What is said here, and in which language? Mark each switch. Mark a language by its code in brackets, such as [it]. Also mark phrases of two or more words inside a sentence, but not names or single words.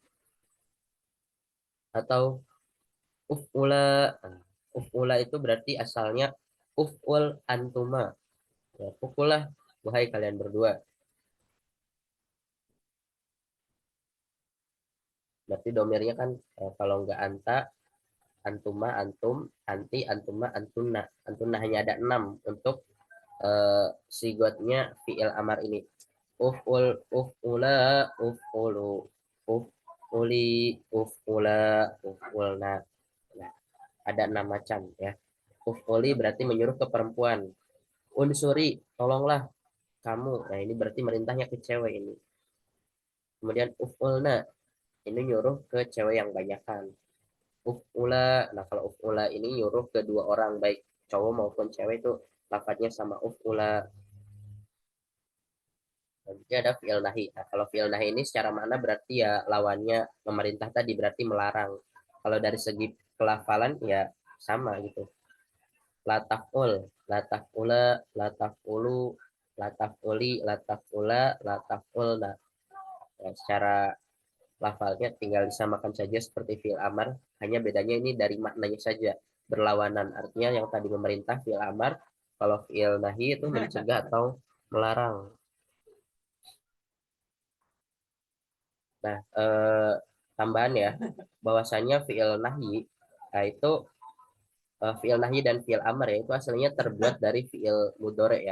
[id] Atau uf'ula, uf'ula itu berarti asalnya [ar] افعل أنتما, [id] ya, pukullah wahai kalian berdua. Berarti domirnya kan kalau enggak [ar] أنت، أنتما، أنتم، أنتِ، أنتما، أنتن. [id] Antuna hanya ada 6 untuk sigotnya [ar] فعل أمر [id] ini. [ar] افعل، افعلا، افعلوا، افعلي، افعلا، افعلن. [id] Nah, ada 6 macam ya. Uf'uli berarti menyuruh ke perempuan. Unsuri, tolonglah kamu. Nah, ini berarti merintahnya ke cewek ini. Kemudian uf'ulna, ini nyuruh ke cewek yang banyakan. Uf'ula, nah kalau uf'ula ini nyuruh ke dua orang, baik cowok maupun cewek, itu lafadznya sama uf'ula. Jadi ada [ar] فعل نهي. [id] Nah, kalau [ar] فعل نهي [id] ini secara makna berarti ya lawannya memerintah tadi, berarti melarang. Kalau dari segi pelafalan ya sama gitu. [ar] لا تفعل، لا تفعلا، لا تفعلوا، لا تفعلي، لا تفعلا، لا تفعلن. [id] Ya, secara lafalnya tinggal disamakan saja seperti [ar] فعل أمر, [id] hanya bedanya ini dari maknanya saja berlawanan. Artinya yang tadi memerintah [ar] فعل أمر, [id] kalau [ar] فعل نهي [id] itu mencegah atau melarang. Nah, tambahan ya, bahwasanya [ar] فعل نهي, [id] nah itu [ar] فعل نهي [id] dan [ar] فعل أمر [id] ya, itu aslinya terbuat dari [ar] فعل مضارع [id] ya.